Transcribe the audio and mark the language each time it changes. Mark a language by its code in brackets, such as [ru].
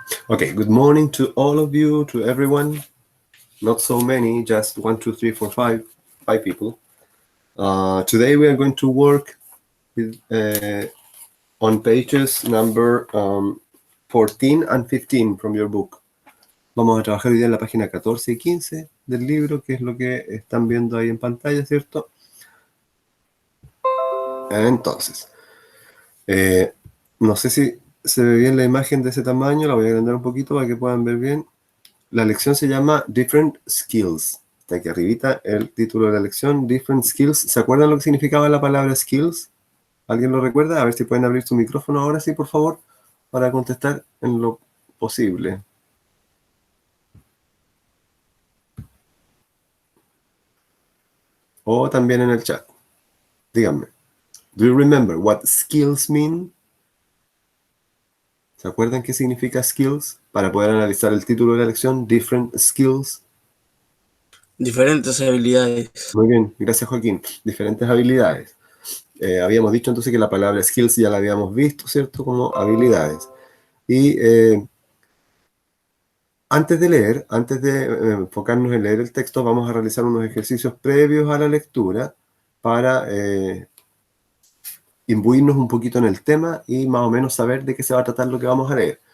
[en] Okay, good morning to all of you, to everyone. Not so many, just 1, 2, 3, 4, 5 people. Today we are going to work with, on pages number 14 and 15 from your book. [es] Vamos a trabajar hoy día en la página 14 y 15 del libro, que es lo que están viendo ahí en pantalla, ¿cierto? Entonces, no sé si se ve bien la imagen de ese tamaño, la voy a agrandar un poquito para que puedan ver bien. La lección se llama Different Skills. Está aquí arribita el título de la lección, Different Skills. ¿Se acuerdan lo que significaba la palabra skills? ¿Alguien lo recuerda? A ver si pueden abrir su micrófono ahora sí, por favor, para contestar en lo posible. O también en el chat. Díganme. [en] Do you remember what skills mean? [es] ¿Se acuerdan qué significa skills? Para poder analizar el título de la lección, Different Skills. Diferentes habilidades. Muy bien, gracias Joaquín. Diferentes habilidades. Habíamos dicho entonces que la palabra skills ya la habíamos visto, ¿cierto? Como habilidades. Y antes de enfocarnos en leer el texto, vamos a realizar unos ejercicios previos a la lectura para imbuirnos un poquito en el tema y más o menos saber de qué se va a tratar lo que vamos a leer.